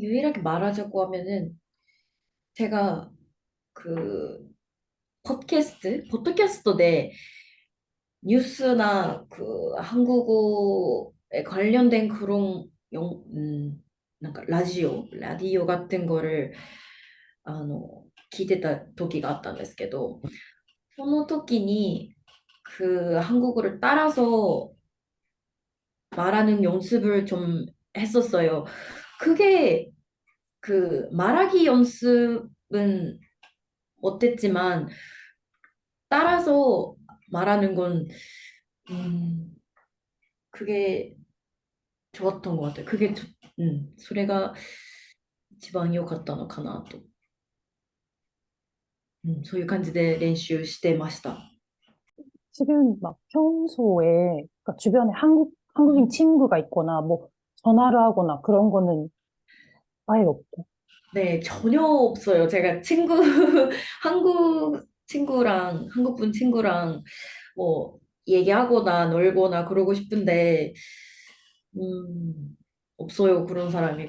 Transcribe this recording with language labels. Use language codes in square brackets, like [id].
[ko] 유일하게 말하자고 하면은, 제가 그, 포드캐스트인데 뉴스나 그 한국어에 관련된 그런なんかラジオ같은 거를 [ja] 聞いてた時があったんですけど、その時に [ko] 그 한국어를 따라서 말하는 연습을 좀 했었어요. 그게 그 말하기 연습은 어땠지만 따라서 말하는 건 음, 그게 좋았던 것 같아요. [ja] それが一番良かったのかなと。そういう感じで練習してました。 [ko] 지금 막 평소에, 그러니까 주변에 한국인 친구가 있거나, 뭐, 전화를 하거나 그런 거는 아예 없고. 네, 전혀 없어요. 제가 한국 분 친구랑 뭐 얘기하거나 놀거나 그러고 싶은데, 없어요. 그런 사람이.